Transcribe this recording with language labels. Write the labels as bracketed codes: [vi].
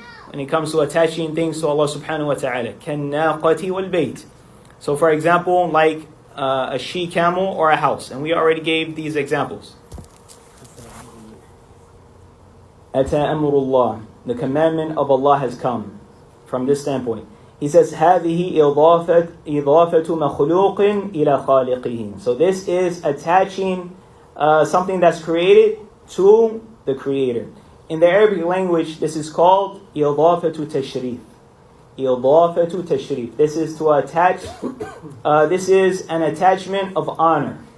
[en] When it comes to attaching things to Allah subhanahu wa ta'ala. [ar] كَالنَّاقَةِ وَالْبَيْتِ. [en] So for example, like a she-camel or a house. And we already gave these examples. [ar] أَتَى أَمْرُ اللَّهِ. [en] The commandment of Allah has come. From this standpoint. He says, [ar] هَذِهِ إِضَافَةُ مَخْلُوقٍ إِلَى خَالِقِهِ. [en] So this is attaching something that's created to the creator. In the Arabic language, this is called [ar] إِضَافَةُ تَشْرِيف. إِضَافَةُ تَشْرِيف. [en] This is to attach, this is an attachment of honor.